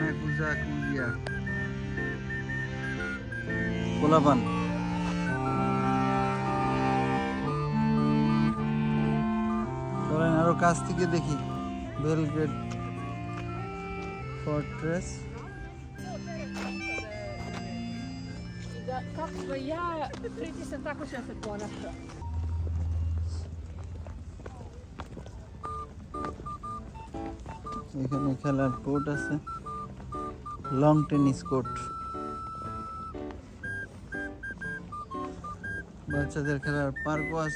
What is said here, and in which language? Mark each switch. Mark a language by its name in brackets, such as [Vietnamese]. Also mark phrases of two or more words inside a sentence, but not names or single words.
[Bangla] কুজা কুজিয়া পোলাপান। চলেন আরো কাছ থেকে দেখি বেলগ্রেড ফর্ট্রেস। [Serbian] Kako ja pritisnem tako što se ponaša. [Bangla] এখানে খেলার কোর্ট আছে, [English] long tennis court, [Bangla] বাচ্চাদের খেলার পার্কও আছে।